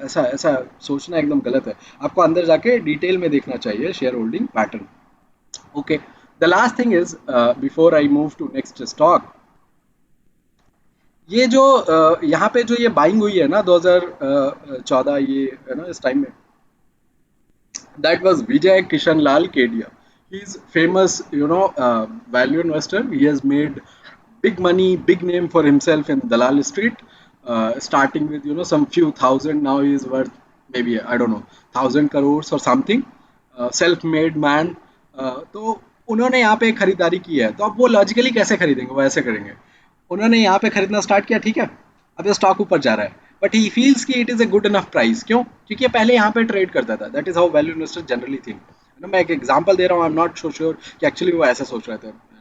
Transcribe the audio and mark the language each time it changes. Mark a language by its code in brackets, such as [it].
[hi] ऐसा ऐसा सोचना एकदम गलत है. आपको अंदर जाके डिटेल में देखना चाहिए share holding pattern. Okay. [en] the last thing is, before I move to next stock, [hi] ये जो यहाँ पे जो ये बाइंग हुई है ना 2014, ये है ना इस टाइम में, [en] that was Vijay Kishan Lal Kedia. He's famous, value investor. He has made big money, big name for himself in Dalal Street, starting with some few thousand. Now he is worth maybe, I don't know, 1,000 crores or something. Self-made man. [hi] तो उन्होंने यहाँ पे खरीदारी की है. तो अब वो लॉजिकली कैसे खरीदेंगे? वो ऐसे करेंगे. उन्होंने यहाँ पे खरीदना स्टार्ट किया, ठीक है. अब ये स्टॉक ऊपर जा रहा है [en] But he feels कि it is a good enough price. [hi] क्यों? क्योंकि ये पहले यहाँ पे ट्रेड करता था. [en] That is how value investor generally think. [hi] मैं एक एग्जांपल दे रहा हूँ. [en] I am not so sure [hi] कि एक्चुअली वो ऐसा सोच रहे थे.